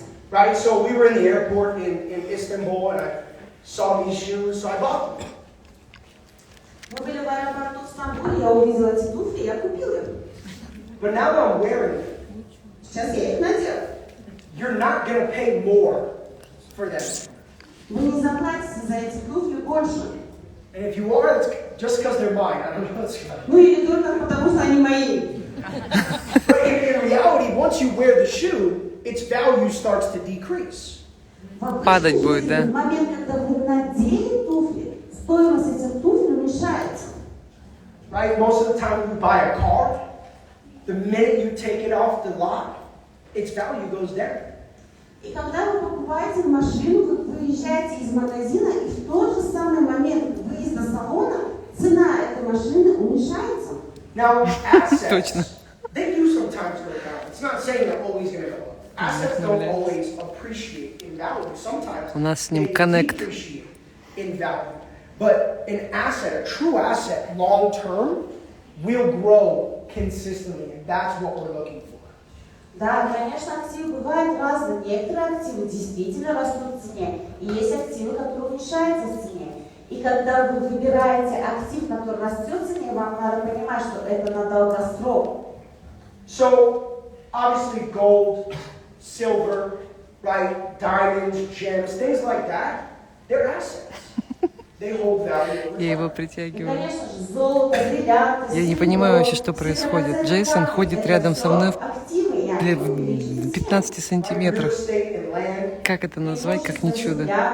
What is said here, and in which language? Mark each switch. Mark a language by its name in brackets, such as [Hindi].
[English] Right, so we were in the airport in Istanbul and I saw these shoes, so I bought them. [Russian] Мы были в аэропорту в Стамбуле, я увидела эти туфли, я купила их. [English] But now that I'm wearing them, [Russian] Сейчас я их надела. [English] you're not going to pay more for them. [Russian] Вы не заплатите за эти туфли больше. [English] And if you are, it's just because they're mine. I don't know what's going on. [Russian] Ну или только потому, что они мои. [English] But in reality, once you wear the shoe, its value starts to decrease. [Russian] Падать будет, да? В момент, когда вы надели туфли, стоимость этих туфель уменьшается. [English] Right? Most of the time when you buy a car, the minute you take it off the lot, its value goes down. [Russian] И когда вы покупаете машину, вы выезжаете из магазина, и в тот же самый момент выезда салона цена этой машины уменьшается. [English] Now, [Russian] Точно. [English] assets, they do sometimes go down. It's not saying they're always going to go up. Assets don't always appreciate in value. Sometimes [Russian] У нас с ним [English] they connect. depreciate in value. But an asset, a true asset, long term, will grow consistently, and that's what we're looking for. [Russian] Да, конечно, активы бывают разные. Некоторые активы действительно растут в цене, и есть активы, которые уменьшаются в цене. И когда вы выбираете актив, который растет в цене, вам надо понимать, что это на долгосрок. [English] So, obviously gold, silver, right, diamonds, gems, things like that, they're assets. They hold value. [Russian] Я его И, притягиваю. конечно же, золото, бриллианты, Я не понимаю вообще, что происходит. Джейсон ходит рядом со мной в 15 сантиметрах. Как это назвать, как не чудо?